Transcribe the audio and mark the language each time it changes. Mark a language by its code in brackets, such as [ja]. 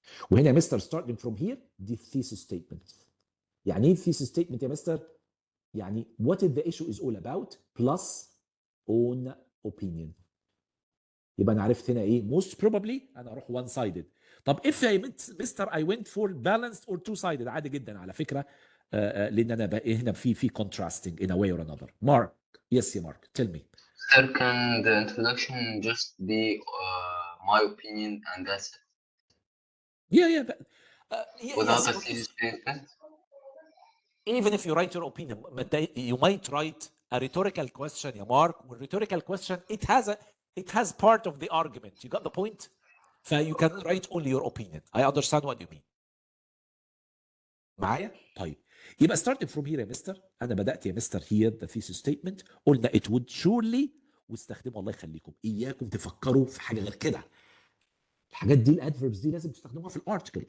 [en] وهنا يا mister starting from here دي thesis statement. [ar] يعني ايه [en] thesis statement يا mister? يعني what is the issue is all about plus own opinion. [ar] يبقى انا عرفت هنا ايه [en] most probably [ar] انا اروح [en] one sided. طب if I mister I went for balanced or two sided عادي جدا على فكره. [ar] لان انا بقى هنا في contrasting [en] in a way or another. Mark. Yes يا Mark. Tell me. Sir, can the introduction just be my opinion and that's it? Yeah. Without yes, a thesis statement? Even if you write your opinion, you might write a rhetorical question يا Mark. والrhetorical question it has part of the argument. You got the point? So you can write only your opinion. I understand what you mean. [ar] معايا؟ طيب يبقى [en] starting from here [ar] يا مستر انا بدات يا مستر here the thesis statement. قلنا [en] it would surely [ar] واستخدموا الله يخليكم اياكم تفكروا في حاجه غير كده. الحاجات دي الادفيربس دي لازم تستخدموها في الارتكل.